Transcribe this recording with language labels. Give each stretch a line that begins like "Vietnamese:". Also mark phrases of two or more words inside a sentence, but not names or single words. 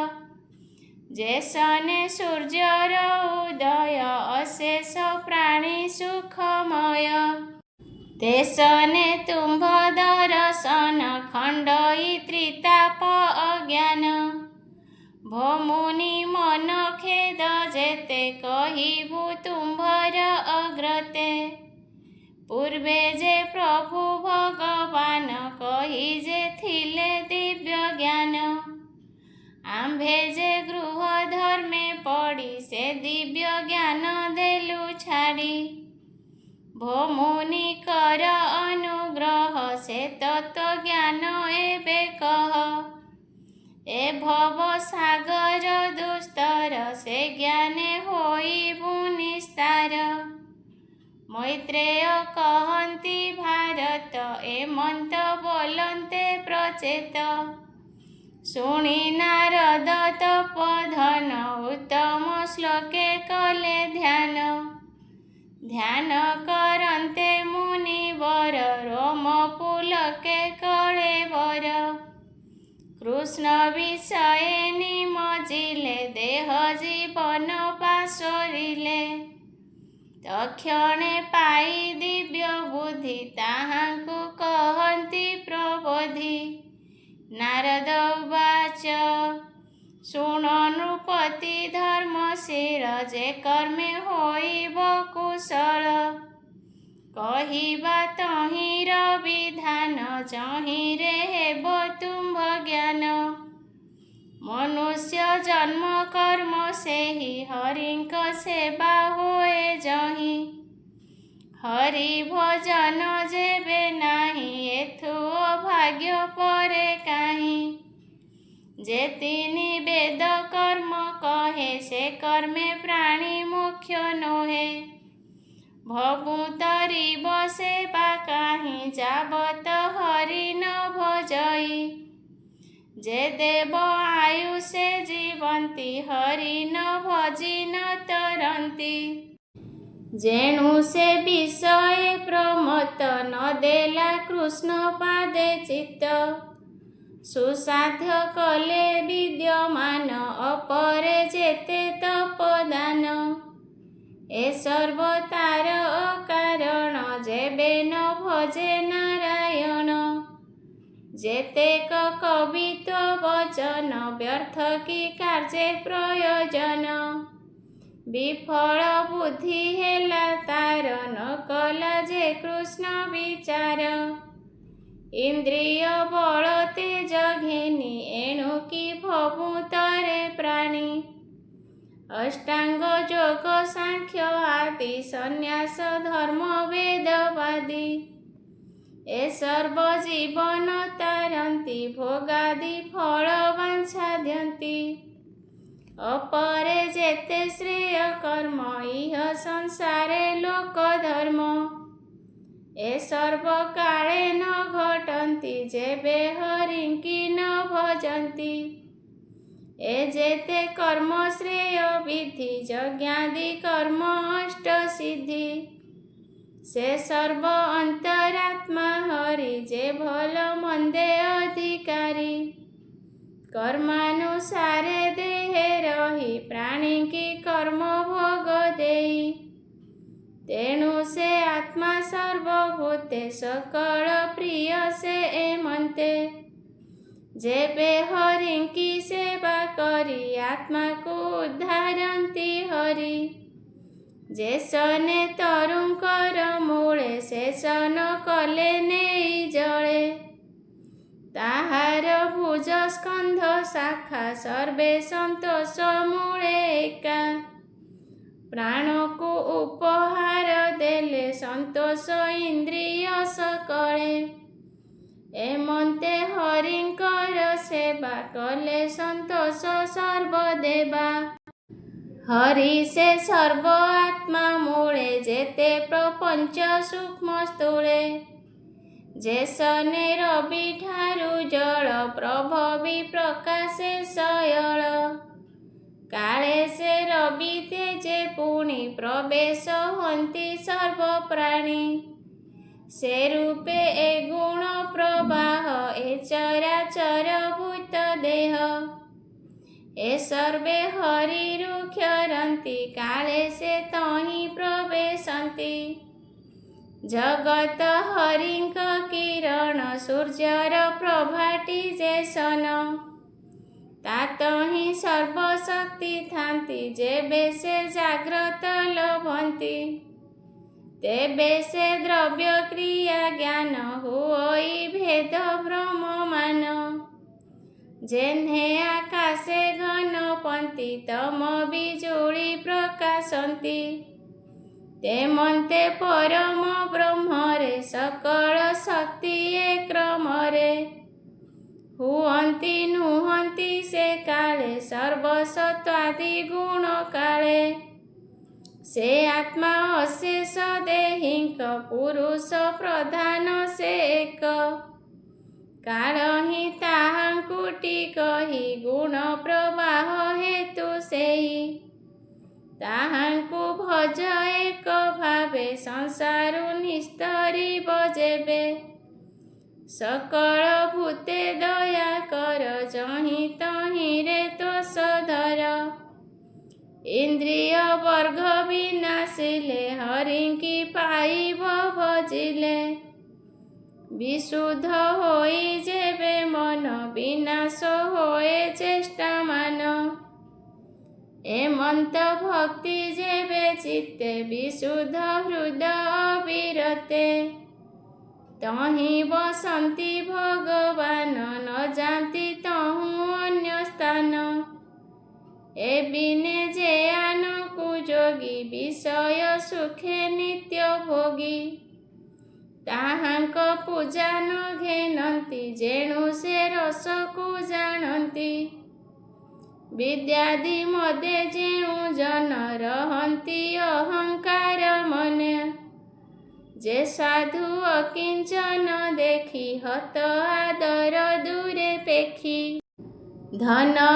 Odia: ଯେସନେ ସୂର୍ଯ୍ୟର ଉଦୟ ଅଶେଷ ପ୍ରାଣୀ ସୁଖମୟ ତେସନେ ତୁମ୍ଭ ଦର୍ଶନ ଖଣ୍ଡଇ ତ୍ରିତାପ ଅଜ୍ଞାନ ଭୋ ମୁନି ମନ ଖେଦ ଯେତେ କହିବୁ ତୁମ୍ଭର ଅଗ୍ରତେ ପୂର୍ବେ ଯେ ପ୍ରଭୁ ଭଗବାନ କହି ଯେ ଥିଲେ ଦିବ୍ୟ ଜ୍ଞାନ ଆମ୍ଭେ ଯେ ଗୃହ ଧର୍ମେ ପଡ଼ି ସେ ଦିବ୍ୟ ଜ୍ଞାନ ଦେଲୁ ଛାଡ଼ି ଭୋ ମୁନି କର ଅନୁଗ୍ରହ ସେ ତତ୍ତ୍ୱ ଜ୍ଞାନ ଏବେ କହ ଏ ଭବ ସାଗର ଦୁସ୍ତର ସେ ଜ୍ଞାନେ ହୋଇବୁ ନିସ୍ତାର ମୈତ୍ରେୟ କହନ୍ତି ଭାରତ ଏମନ୍ତ ବୋଲନ୍ତେ ପ୍ରଚେତ ଶୁଣି ନାରଦ ତପଧନ ଉତ୍ତମ ଶ୍ଳୋକେ କଲେ ଧ୍ୟାନ ଧ୍ୟାନ କରନ୍ତେ ମୁନିବର ରୋମ ପୁଲକେ କଲେ ବର କୃଷ୍ଣ ବିଷୟେ ନିମଜିଲେ ଦେହ ଜୀବନ ପାଶୋରିଲେ ତକ୍ଷଣେ ପାଇ ଦିବ୍ୟ ବୁଦ୍ଧି ତାହାଙ୍କୁ କହନ୍ତି ପ୍ରବୋଧି ନାରଦ ଉବାଚ ଶୁଣ ନୃପତି ଧର୍ମଶୀଳ ଯେ କର୍ମେ ହୋଇବ କୁଶଳ କହିବା ତହିର ବିଧାନ ଯହିରେ ହେବ ତୁମ୍ଭ ଜ୍ଞାନ ମନୁଷ୍ୟ ଜନ୍ମ କର୍ମ ସେହି ହରିଙ୍କ ସେବା ହୋଏ ଯହି ହରି ଭଜନ ଯେବେ ନାହି ଏଥୁ ଅଭାଗ୍ୟ ପରେ କାହି ଯେ ତିନି ବେଦ କର୍ମ କହେ ସେ କର୍ମେ ପ୍ରାଣୀ ମୁଖ୍ୟ ନୋହେ ଭବୁ ତରିବ ସେବା କାହି ଯାବତ ହରି ନ ଭଜଇ ଯେ ଦେବ ଆୟୁଷେ ଜୀବନ୍ତି ହରି ନ ଭଜି ନ ତରନ୍ତି ଯେଣୁ ସେ ବିଷୟ ପ୍ରମତ୍ତ ନ ଦେଲା କୃଷ୍ଣ ପାଦେ ଚିତ୍ତ ସୁସାଧ୍ୟ କଲେ ବିଦ୍ୟମାନ ଅପରେ ଯେତେ ତପଦାନ ଏ ସର୍ବତାର ଅକାରଣ ଯେବେ ନ ଭଜେ ନାରାୟଣ ଯେତେକ କବିତ୍ୱ ବଚନ ବ୍ୟର୍ଥ କି କାର୍ଯ୍ୟେ ପ୍ରୟୋଜନ ବିଫଳ ବୁଦ୍ଧି ହେଲା ତାର ନ କଲା ଯେ କୃଷ୍ଣ ବିଚାର ଇନ୍ଦ୍ରିୟ ବଳ ତେଜ ଘେନି ଏଣୁ କି ଭଭୂତରେ ପ୍ରାଣୀ ଅଷ୍ଟାଙ୍ଗ ଯୋଗ ସାଂଖ୍ୟ ଆଦି ସନ୍ନ୍ୟାସ ଧର୍ମ ବେଦବାଦୀ ଏ ସର୍ବ ଜୀବନ ତାରନ୍ତି ଭୋଗାଦି ଫଳ ବାଞ୍ଛାଦ୍ୟନ୍ତି ଅପରେ ଯେତେ ଶ୍ରେୟ କର୍ମ ଇହ ସଂସାରେ ଲୋକ ଧର୍ମ ଏ ସର୍ବ କାଳେ ନ ଘଟନ୍ତି ଯେବେ ହରିଙ୍କି ନ ଭଜନ୍ତି ଏ ଯେତେ କର୍ମ ଶ୍ରେୟ ବିଧି ଯଜ୍ଞାଦି କର୍ମ ଅଷ୍ଟ ସିଦ୍ଧି ସେ ସର୍ବ ଅନ୍ତରାତ୍ମା ହରି ଯେ ଭଲ ମନ୍ଦେ ଅଧିକାରୀ କର୍ମାନୁସାରେ ଦେହେ ରହି ପ୍ରାଣୀ କି କର୍ମ ଭୋଗ ଦେଇ ତେଣୁ ସେ ଆତ୍ମା ସର୍ବଭୂତେ ସକଳ ପ୍ରିୟ ସେ ଏମନ୍ତେ ଯେବେ ହରି କି ସେବା କରି ଆତ୍ମା କୋ ଉଦ୍ଧାରନ୍ତି ହରି ଯେସନେ ତରୁଙ୍କର ମୂଳେ ଶେଷନ କଲେ ନେଇ ଜଳେ ତାହାର ଭୁଜ ସ୍କନ୍ଧ ଶାଖା ସର୍ବେ ସନ୍ତୋଷ ମୂଳେ ଏକା ପ୍ରାଣ କୋ ଉପହାର ଦେଲେ ସନ୍ତୋଷ ଇନ୍ଦ୍ରିୟ ସକଳେ ଏମନ୍ତେ ହରିଙ୍କର ସେବା କଲେ ସନ୍ତୋଷ ସର୍ବଦେବା ହରି ସେ ସର୍ବ ଆତ୍ମା ମୂଳେ ଯେତେ ପ୍ରପଞ୍ଚ ସୂକ୍ଷ୍ମ ସ୍ଥୂଳେ ଯେସନେ ରବି ଠାରୁ ଜଳ ପ୍ରଭବି ପ୍ରକାଶେ ସୟଳ କାଳେ ସେ ରବି ତେଜେ ପୁଣି ପ୍ରବେଶ ହନ୍ତି ସର୍ବ ପ୍ରାଣୀ ସେ ରୂପେ ଏ ଗୁଣ ପ୍ରବାହ ଏ ଚରାଚର ଭୂତ ଦେହ ଏ ସର୍ବେ ହରିରୁକ୍ଷରନ୍ତି କାଳେ ସେ ତହି ପ୍ରବେଶନ୍ତି ଜଗତ ହରିଙ୍କ କିରଣ ସୂର୍ଯ୍ୟର ପ୍ରଭାଟି ଯେସନ ତାତହି ସର୍ବଶକ୍ତି ଥାନ୍ତି ଯେବେ ସେ ଜାଗ୍ରତ ଲଭନ୍ତି ତେବେ ସେ ଦ୍ରବ୍ୟ କ୍ରିୟା ଜ୍ଞାନ ହୁଇ ଭେଦ ଭ୍ରମ ମାନ ଯେନ୍ହେ ଆକାଶେ ଘନ ପନ୍ତି ତମ ବିଜୁଳି ପ୍ରକାଶନ୍ତି ତେମନ୍ତେ ପରମ ବ୍ରହ୍ମରେ ସକଳ ଶକ୍ତି ଏ କ୍ରମରେ ହୁଅନ୍ତି ନୁହନ୍ତି ସେ କାଳେ ସର୍ବସତ୍ୱାଦି ଗୁଣ କାଳେ ସେ ଆତ୍ମା ଅଶେଷ ଦେହିଙ୍କ ପୁରୁଷ ପ୍ରଧାନ ସେ ଏକ କାଳ ହି ତାହାଙ୍କୁଟି କହି ଗୁଣ ପ୍ରବାହ ହେତୁ ସେହି ତାହାଙ୍କୁ ଭଜ ଏକ ଭାବେ ସଂସାରୁ ନିସ୍ତରି ବଯେବେ ସକଳ ଭୂତେ ଦୟା କର ଯହି ତହି ରେ ତୋଷଧର ଇନ୍ଦ୍ରିୟ ବର୍ଗ ବିନାଶିଲେ ହରିଙ୍କି ପାଇବ ଭଜିଲେ ବିଶୁଦ୍ଧ ହୋଇ ଯେବେ ମନ ବିନାଶ ହୋଏ ଚେଷ୍ଟା ମାନ ଏମନ୍ତ ଭକ୍ତି ଯେବେ ଚିତ୍ତେ ବିଶୁଦ୍ଧ ହୃଦୟ ବିରତେ ତହି ବସନ୍ତି ଭଗବାନ ନ ଜାନତି ତହୁ ଅନ୍ୟ ସ୍ଥାନ ଏ ବିନେ ଯେ ଆନକୁ ଯୋଗୀ ବିଷୟ ସୁଖେ ନିତ୍ୟ ଭୋଗୀ ତାହାଙ୍କ ପୂଜା ନ ଘେନନ୍ତି ଯେଣୁ ସେ ରସକୁ ଜାନନ୍ତି ବିଦ୍ୟାଦି ମଧ୍ୟ ଯେଣୁ ଜନ ରହନ୍ତି ଅହଙ୍କାର ମନେ ଯେ ସାଧୁ ଅକିଞ୍ଚନ ଦେଖି ହତ ଆଦର ଦୂରେ ପେଖି ଧନ